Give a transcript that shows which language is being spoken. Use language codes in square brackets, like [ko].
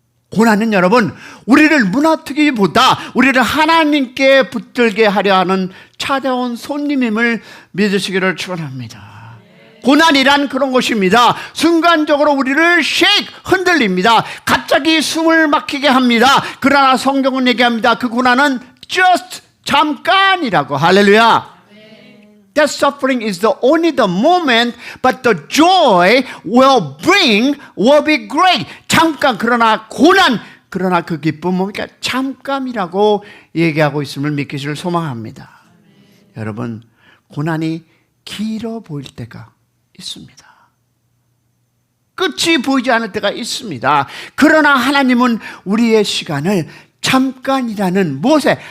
[ko] 고난은 여러분, 우리를 무너뜨리기보다 우리를 하나님께 붙들게 하려 하는 찾아온 손님임을 믿으시기를 축원합니다. 고난이란 그런 것입니다. 순간적으로 우리를 흔들립니다. 갑자기 숨을 막히게 합니다. 그러나 성경은 얘기합니다. 그 고난은 just 잠깐이라고. 할렐루야. [en] That suffering is only the moment, but the joy will be great. [ko] 잠깐, 그러나 고난, 그러나 그 기쁨은 그러니까 잠깐이라고 얘기하고 있음을 믿기를 소망합니다. 여러분, 고난이 길어 보일 때가 있습니다. 끝이 보이지 않을 때가 있습니다. 그러나 하나님은 우리의 시간을 잠깐이라는 무엇에?